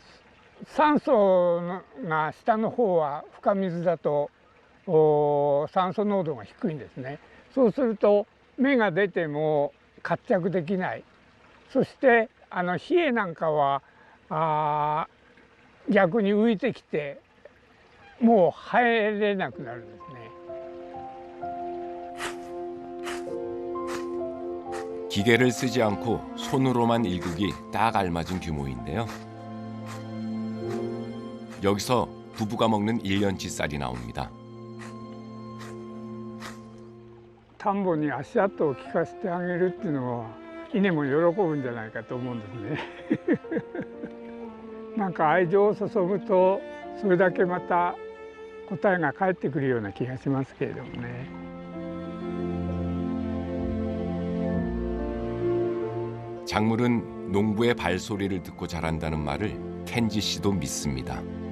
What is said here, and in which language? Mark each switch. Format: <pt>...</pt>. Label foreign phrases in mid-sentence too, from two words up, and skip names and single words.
<ja>酸素が下の方は深水だと酸素濃度が低いんですね。そうすると芽が出ても活着できない。そして冷えなんかは逆に浮いてきてもう生えれなくなるんですね。</ja> <ko>기계를 쓰지 않고 손으로만 일구기 딱 알맞은 규모인데요. 여기서 부부가 먹는 1년치 쌀이 나옵니다.</ko> <ja>田んぼに足跡を聞かせてあげるっていうのは稲も喜ぶんじゃないかと思うんですね。なんか愛情を注ぐとそれだけまた答えが返ってくるような気がしますけれどもね。</ja> <ko>작물은 농부의 발소리를 듣고 자란다는 말을 켄지 씨도 믿습니다.</ko>